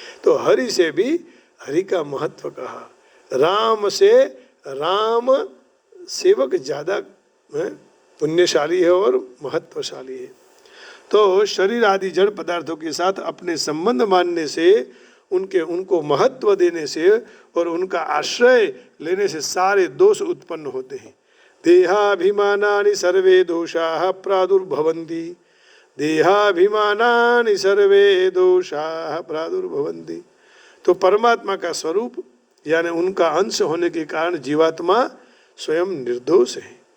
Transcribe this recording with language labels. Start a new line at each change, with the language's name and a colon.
Hindi: तो हरि से भी हरि का महत्व कहा। राम से, राम सेवक ज़्यादा पुण्यशाली है और महत्वशाली है। तो शरीर आदि जड़ पदार्थों के साथ अपने संबंध मानने से, उनको महत्व देने से और उनका आश्रय लेने से सारे दोष उत्पन्न होते हैं।
Sanskrit: देहाभिमानानि सर्वे दोषाः प्रादुर्भवन्ति, देहाभिमानानि सर्वे दोषाः प्रादुर्भवन्ति।
Hindi: तो परमात्मा का स्वरूप यानी उनका अंश होने के कारण जीवात्मा स्वयं निर्दोष है।